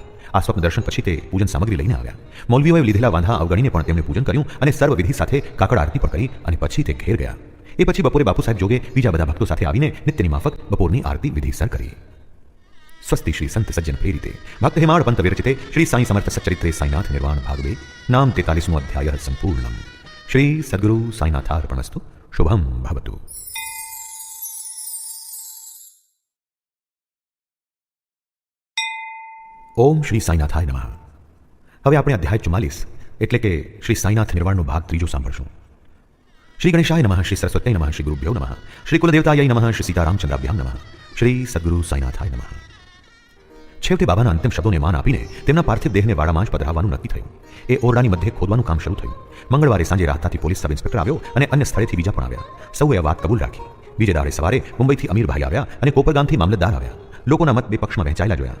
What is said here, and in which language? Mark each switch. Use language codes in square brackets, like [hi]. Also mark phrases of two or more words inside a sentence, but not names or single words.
[gu] આ સ્વપ્ન દર્શન પછી તે પૂજન સામગ્રી લઈને આવ્યા। મૌલવીઓએ લીધેલા વાંધા અવગણીને પણ તેમણે પૂજન કર્યું અને સર્વ વિધિ સાથે કાકડ આરતી પણ કરી અને પછી તે ઘેર ગયા। એ પછી બપોરે બાપુ સાહેબ જોગે બીજા બધા ભક્તો સાથે આવીને નિત્યની માફક બપોરની આરતી વિધિસર કરી। [sa] स्वस्ति श्री संत सज्जन प्रेरिते भक्त हेमाळ पंत विरचिते श्री साई समर्थ सच्चरित्रे साईनाथ निर्वाण भाग 2 नाम 43वां अध्याय संपूर्णम। श्री सद्गुरु साईनाथार्पणमस्तु। शुभम भवतु। ओम श्री साईनाथाय नमः। [gu] હવે આપણે અધ્યાય 44 એટલે કે શ્રી સાઈનાથ નિર્વાણનો ભાગ 3 સાંભળશું। [sa] श्री गणेशाय नमः। श्री सरस्वती नमः। श्री गुरुभ्यो नमः। श्री कुलदेवताय नमः। श्री सीतारामचंद्राभ्याम नमः। श्री सद्गुरु साईनाथाय नमः। [gu] છેવટે બાબાના અંતિમ શબ્દોને માન આપીને તેમના પાર્થિવ દેહને વાડામાં જ પધરાવવાનું નક્કી થયું। એ ઓરડાની મધ્યે ખોદવાનું કામ શરૂ થયું। મંગળવારે સાંજે રાહતાથી પોલીસ સબ ઇન્સ્પેક્ટર આવ્યો અને અન્ય સ્થળેથી બીજા પણ આવ્યા। સૌએ આ વાત કબૂલ રાખી। બીજે દાડે સવારે મુંબઈથી અમીરભાઈ આવ્યા અને કોપરગામથી મામલતદાર આવ્યા। લોકોના મત બે પક્ષમાં વહેંચાયેલા જોયા।